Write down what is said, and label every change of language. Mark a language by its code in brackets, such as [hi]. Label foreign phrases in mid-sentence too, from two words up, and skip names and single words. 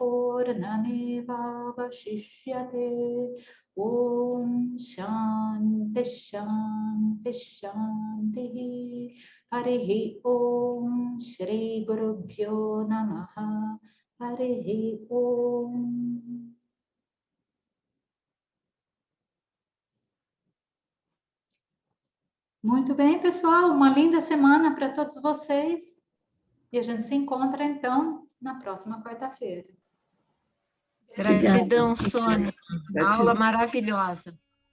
[sa] पूर्णमेवावशिष्यते ॐ शान्ति शान्ति शान्तिः हरिः ॐ श्रीगुरुभ्यो नमः हरिः ॐ [pt] Muito bem, pessoal. Uma linda semana para todos vocês. E a gente se encontra, então, na próxima quarta-feira. Gratidão, Sônia. Aula maravilhosa.